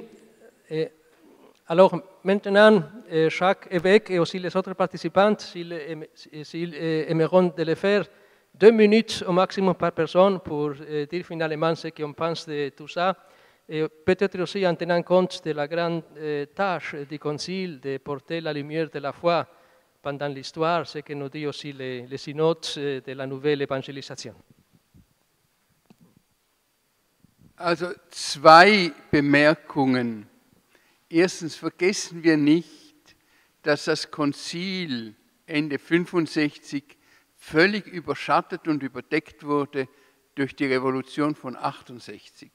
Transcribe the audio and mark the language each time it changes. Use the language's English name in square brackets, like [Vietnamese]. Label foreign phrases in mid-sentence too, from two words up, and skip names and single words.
[French] Alors maintenant, chaque évêque et aussi les autres participants, s'ils aimeront de le faire, 2 minutes au maximum par personne pour dire finalement ce qu'on pense de tout ça. Et peut-être aussi en tenant compte de la grande tâche du Concile de porter la lumière de la foi pendant l'histoire, ce que nous dit aussi les synodes de la nouvelle évangélisation. [German] Also 2 Bemerkungen. Erstens vergessen wir nicht, dass das Konzil Ende 65 völlig überschattet und überdeckt wurde durch die Revolution von 68.